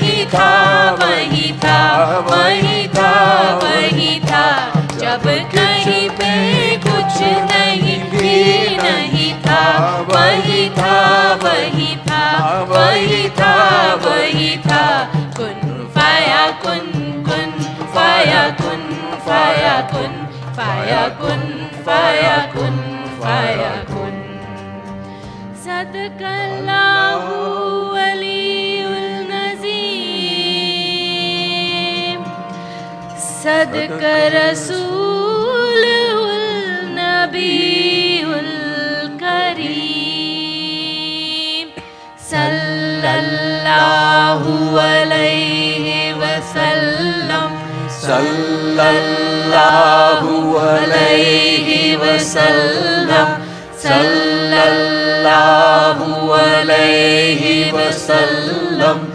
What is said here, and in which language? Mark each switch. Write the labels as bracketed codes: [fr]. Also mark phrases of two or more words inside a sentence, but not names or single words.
[hi] था वही था वही था वही था जब कहीं पे कुछ नहीं भी नहीं था वही था वही था वही था वही था [ar] كن فيكون كن فيكون فيكون فيكون فيكون فيكون [hi] फाया कुन फाया कुन फाया कुन फाया कुन [ar] صدق الله ولي العظيم صدق رسول النبي الكريم صلى الله عليه وسلم صلى الله عليه وسلم صلى الله عليه وسلم